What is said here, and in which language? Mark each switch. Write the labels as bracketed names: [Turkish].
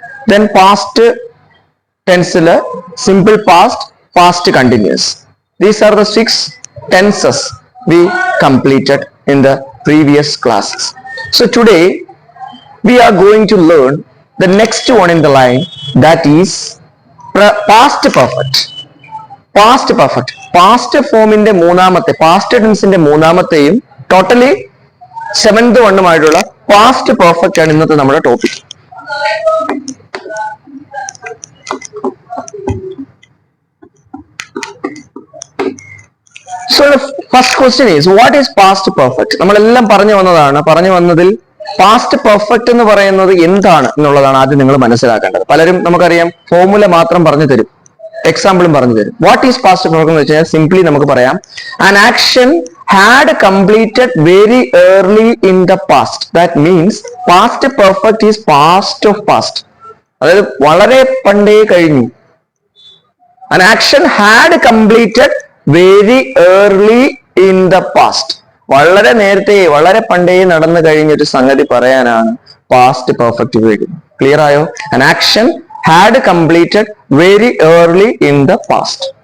[English] Then past tense, simple past, past continuous. These are the 6 tenses we completed in the previous classes. So today we are going to learn the next one in the line, that is past perfect. [Malayalam] Past perfect, past ഫോമിന്റെ മൂന്നാമത്തെ, past ടെൻസിന്റെ മൂന്നാമത്തെയും totally 7th വണ്ണുമായിട്ടുള്ള past perfect ആണ് ഇന്നത്തെ നമ്മുടെ topic. [English] So the first question is, what is past perfect? [Malayalam] നമ്മളെല്ലാം പറഞ്ഞു വന്നതിൽ past perfect എന്ന് പറയുന്നത് എന്താണ് എന്നുള്ളതാണ് ആദ്യം നിങ്ങൾ മനസ്സിലാക്കേണ്ടത്. പലരും നമുക്കറിയാം ഫോർമുല മാത്രം പറഞ്ഞു തരും, എക്സാമ്പിളും പറഞ്ഞു തരും. [English] what is past perfect [Malayalam] എന്ന് വെച്ചാൽ [English] simply [Malayalam] നമുക്ക് പറയാം, [English] An action had completed very early in the past. That means past perfect is past of past, [Malayalam] അതായത് വളരെ പണ്ടേ കഴിഞ്ഞു. [English] an action had completed very early in the past, [Malayalam] വളരെ നേരത്തെ, വളരെ പണ്ടേ നടന്നു കഴിഞ്ഞൊരു സംഗതി പറയാനാണ് പാസ്റ്റ് പെർഫെക്റ്റ് ഉപയോഗിക്കുന്നത്. ക്ലിയർ ആയോ? [English] ആൻ ആക്ഷൻ had completed very early in the past.